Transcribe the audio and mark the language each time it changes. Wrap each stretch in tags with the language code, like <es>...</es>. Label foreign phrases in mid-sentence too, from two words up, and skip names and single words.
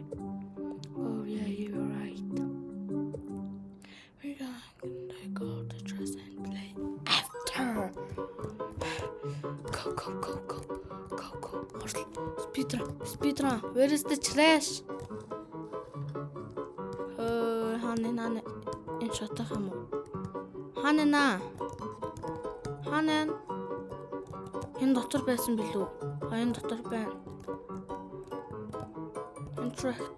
<en>Oh yeah, you're right. We're gonna take all the dress and play after. Go. Speedrun. Where is the trash?</en> <mn>Ханаа энэ шатах юм уу? Ханаа. Энэ дотор байсан билүү? Энэ дотор байна. Interact.</mn>